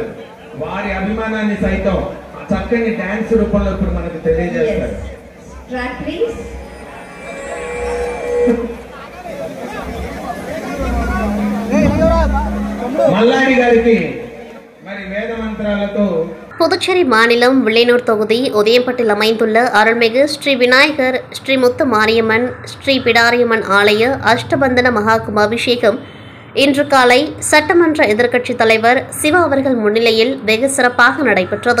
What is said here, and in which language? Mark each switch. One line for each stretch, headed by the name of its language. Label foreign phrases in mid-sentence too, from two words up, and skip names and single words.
Telugu: వారి అభిమానాన్ని సైతం చక్కని డాన్స్ రూపంలో ఇప్పుడు మనకు తెలియజేస్తారు. మల్లాడి గారికి మరి వేద మంత్రాలతో
Tamil: புதுச்சேரி மாநிலம் வில்லியனூர் தொகுதி உதயம்பட்டில் அமைந்துள்ள அருள்மிகு ஸ்ரீ விநாயகர், ஸ்ரீ முத்து மாரியம்மன், ஸ்ரீ பிடாரியம்மன் ஆலய அஷ்டபந்தன மகா கும்பாபிஷேகம் இன்று காலை சட்டமன்ற எதிர்க்கட்சித் தலைவர் சிவா அவர்கள் முன்னிலையில் வெகு சிறப்பாக நடைபெற்றது.